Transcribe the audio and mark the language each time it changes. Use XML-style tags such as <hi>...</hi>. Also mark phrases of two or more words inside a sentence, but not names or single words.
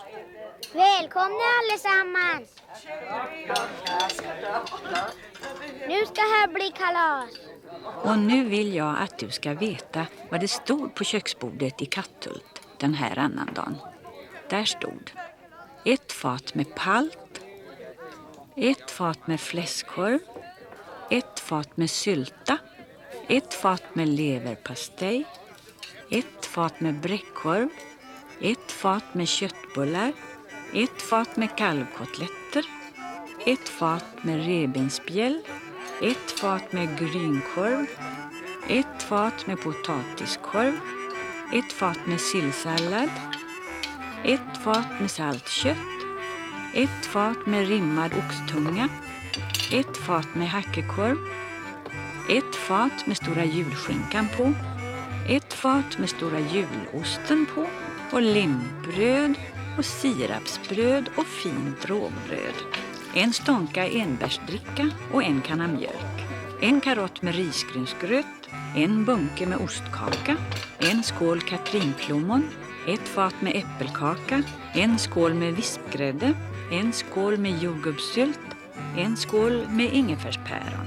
<sv>Välkomna allesammans. Nu ska här bli kalas. Och nu vill jag att du ska veta vad det stod på köksbordet i Katthult den här annandagen. Där stod 1 fat med palt, 1 fat med fläskkorv, 1 fat med sylta, 1 fat med leverpastej, 1 fat med bräckkorv, 1 fat med köttbullar, 1 fat med kalvkotletter, 1 fat med revbensspjäll, 1 fat med grynkorv, 1 fat med potatiskorv, 1 fat med sillsallad, 1 fat med saltkött, 1 fat med rimmad oxtunga, 1 fat med hackekorv, 1 fat med stora julskinkan på, 1 fat med stora julosten på och limbröd och sirapsbröd och fint rågbröd. 1 stånka enbärsdricka och 1 kanna mjölk. 1 karott med risgrynsgröt, 1 bunke med ostkaka, 1 skål katrinplommon, 1 fat med äppelkaka, 1 skål med vispgrädde, 1 skål med jordgubbssylt, 1 skål med ingefärspäron.</sv>